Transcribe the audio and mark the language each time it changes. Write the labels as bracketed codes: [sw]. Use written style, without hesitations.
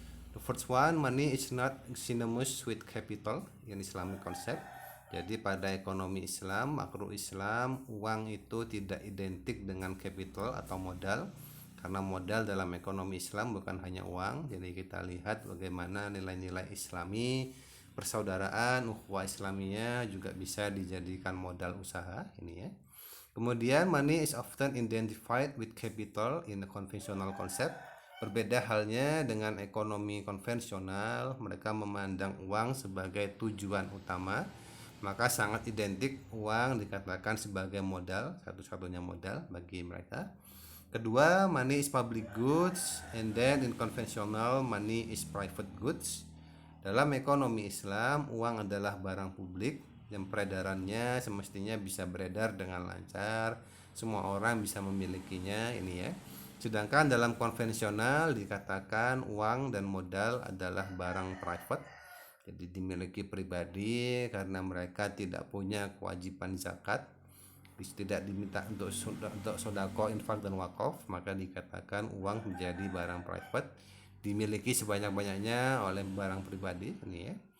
[en] The first one, money is not synonymous with capital in Islamic concept. [id] Jadi pada ekonomi Islam, makro Islam, uang itu tidak identik dengan capital atau modal. Karena modal dalam ekonomi Islam bukan hanya uang. Jadi kita lihat bagaimana nilai-nilai Islami, persaudaraan, ukhuwah Islamiyah juga bisa dijadikan modal usaha ini ya. Kemudian [en] money is often identified with capital in the conventional concept. [id] Berbeda halnya dengan ekonomi konvensional, mereka memandang uang sebagai tujuan utama. Maka sangat identik uang dikatakan sebagai modal, satu-satunya modal bagi mereka. Kedua, [en] money is public goods, and then in conventional money is private goods. [id] Dalam ekonomi Islam, uang adalah barang publik yang peredarannya semestinya bisa beredar dengan lancar, semua orang bisa memilikinya ini ya. Sedangkan dalam konvensional dikatakan uang dan modal adalah barang private, jadi dimiliki pribadi karena mereka tidak punya kewajiban zakat, tidak diminta untuk sodako, infak dan wakaf, maka dikatakan uang menjadi barang private, dimiliki sebanyak-banyaknya oleh barang pribadi ini ya.